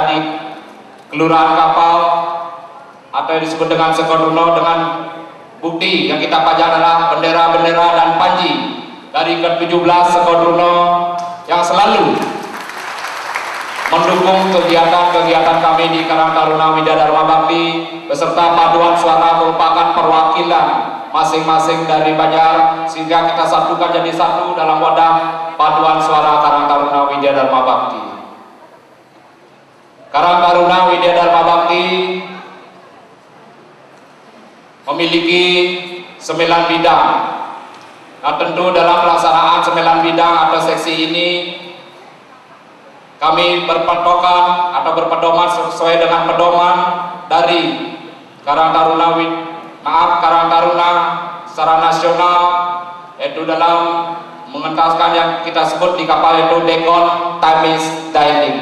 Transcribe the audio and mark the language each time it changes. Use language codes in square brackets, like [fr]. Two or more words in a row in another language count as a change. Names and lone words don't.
[id] di Kelurahan Kapal atau yang disebut dengan Sekodruno, dengan bukti yang kita pajang adalah bendera-bendera dan panji dari ke-17 Sekodruno yang selalu mendukung kegiatan-kegiatan kami di Karang Taruna Widya Dharma Bakti beserta paduan suara merupakan perwakilan masing-masing dari Banjar, sehingga kita satukan jadi satu dalam wadah paduan suara Karang Taruna Widya Dharma Bakti. Karang Taruna Widya Dharma Bakti memiliki 9 bidang. Nah, tentu dalam pelaksanaan 9 bidang atau seksi ini kami berpatokan atau berpedoman sesuai dengan pedoman dari Karang Taruna secara nasional, yaitu dalam mengentaskan yang kita sebut di kapal itu Dekon Timis Dialing.